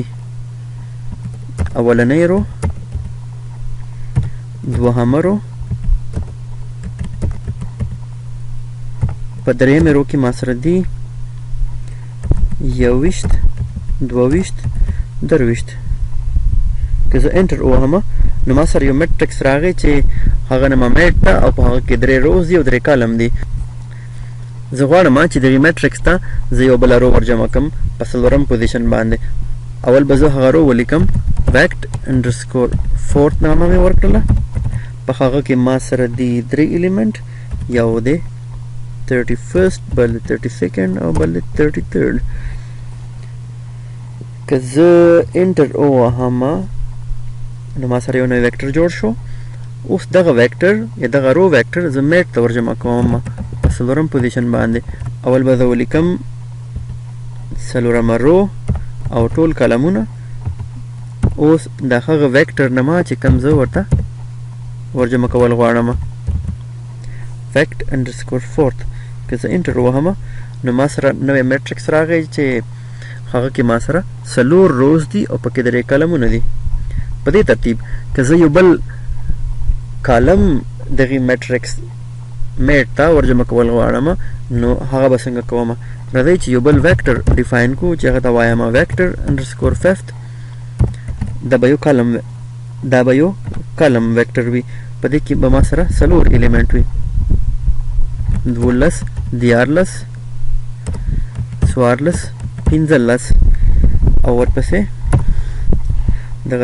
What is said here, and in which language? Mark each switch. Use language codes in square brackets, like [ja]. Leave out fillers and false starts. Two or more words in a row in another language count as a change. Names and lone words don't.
[ps] اولنۍ رو، دوهمه رو، په درېیمې رو کې ما سره دي 21 22 23. که زه انټر ووهم نو ما سره یو میټرکس راغی چې هغه نما میټ ده او په هغه کې 3 روز دي او 3 کالم دي. زه غواړم چې دغې میټرکس ته زه یو بله رو ورجمع کړم په 4م پوزیشن باندې. اول به زه هغه رو ولیکم [en] vect underscore fourth [ps] نامه مې ورکړله. په هغه کې ما سره دي 3 ایلیمنټ، یو دی 31st بل 32nd او بل 33rd. که زه انټر ووهم نو ما سره یو نوی ویکټر جوړ شو. اوس دغه ویکټر یا دغه [en] row vector [ps] زه میټ ته ورجمع کوم په 4م پوزیشن باندې. اول به زه ولیکم 4مه رو او ټول کالمونه. اوس د هغه ویکټر نه ما چې کوم زه ورته ورجمع کول غواړم [en] vect underscore fourth. [ps] که زه انټر ووهم نو ما سره نوی میټرکس راغی چې هغه کې ما سره 4 روز دي او پکې 3 کالمونه دي. په دې ترتیب که زه یو بل کالم دغې میټرکس میټ ته ورجمع کول غواړم نو هغه به څنګه کوم؟ راځئ چې یو بل ویکټر ډیفاین کړو چې هغه ته وایم [en] vector underscore fifth. [ps] دا به یو کالم دا به یو [en] column vector [ps] وي په دې کې به ما سره څلور الیمنټ وي 12 14 14 15 او ورپسې دغه